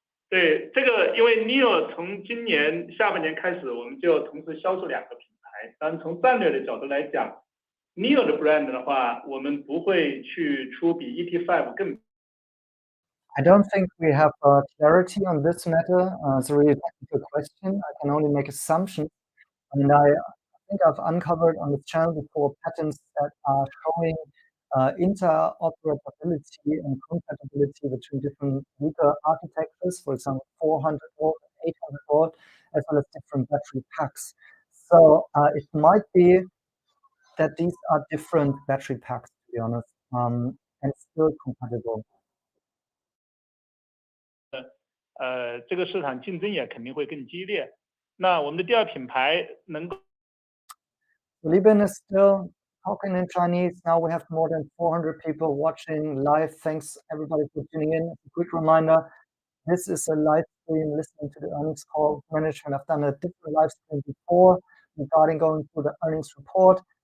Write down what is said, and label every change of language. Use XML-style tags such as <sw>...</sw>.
<zh>对这个，因为 NIO 从今年下半年开始，我们就同时销售2个品牌。但从战略的角度来讲 ，NIO 的 brand 的话，我们不会去出比 ET5 更。</zh> <en>I don't think we have clarity on this matter. It's a really technical question. I can only make assumptions. And I think I've uncovered on the channel before patterns that are showing interoperability and compatibility between different vehicle architectures, for example, 400 volt, 800 volt, as well as different battery packs. So it might be that these are different battery packs, to be honest, and still compatible.</en> <zh>这个市场竞争也肯定会更激烈。那我们的第二品牌能够</zh> <en>Libin is still talking in Chinese. Now we have more than 400 people watching live. Thanks everybody for tuning in. A quick reminder, this is a live stream listening to the earnings call management. I've done a different live stream before regarding going through the earnings report.</en>